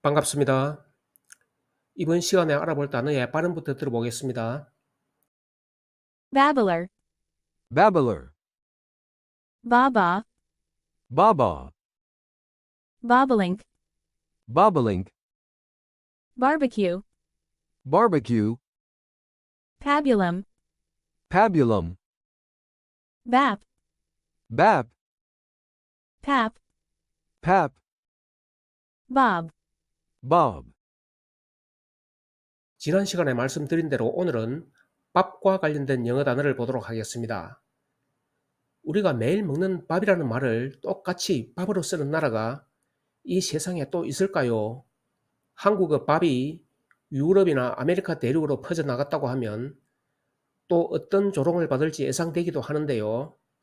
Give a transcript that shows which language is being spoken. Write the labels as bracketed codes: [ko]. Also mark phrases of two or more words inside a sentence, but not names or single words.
[ko] 반갑습니다. 이번 시간에 알아볼 단어의 발음부터 들어보겠습니다. Babbler, Babbler, Baba, Baba, Bobolink, Bobolink, Barbecue, Barbecue, Pabulum, Pabulum, Bap, Bap, Pap, Pap, Bob. Bob. 지난 시간에 말씀드린 대로 오늘은 밥과 관련된 영어 단어를 보도록 하겠습니다. 우리가 매일 먹는 밥이라는 말을 똑같이 밥으로 쓰는 나라가 이 세상에 또 있을까요? 한국의 밥이 유럽이나 아메리카 대륙으로 퍼져나갔다고 하면 또 어떤 조롱을 받을지 예상되기도 하는데요.